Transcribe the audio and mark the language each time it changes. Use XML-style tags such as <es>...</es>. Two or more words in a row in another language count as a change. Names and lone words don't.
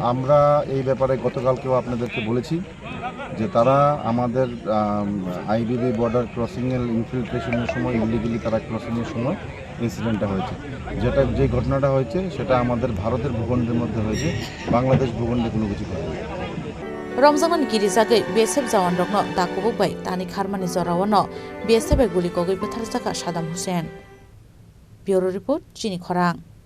<bn>আমরা এই ব্যাপারে গতকালকেও আপনাদেরকে বলেছি যে তারা আমাদের আইবিবি</bn> <en>border crossing</en> <bn>এর ইনফিলট্রেশনের সময় ইলিগালি তারা ক্রসিং এর সময় ইনসিডেন্টটা হয়েছে যে ঘটনাটা হয়েছে সেটা আমাদের ভারতের ভূখণ্ডের মধ্যে হয়েছে বাংলাদেশ ভূখণ্ডে কোনো কিছু হয়নি</bn> <trp>Ramzaman Girizagay BSF Jawan Rokno Dakubuk by Thani Kharmani Zorawano BSF Guli Kogwi Butharjakha Saddam Hussein</trp> <en>Bureau Report</en> <trp>Chini Khorang</trp>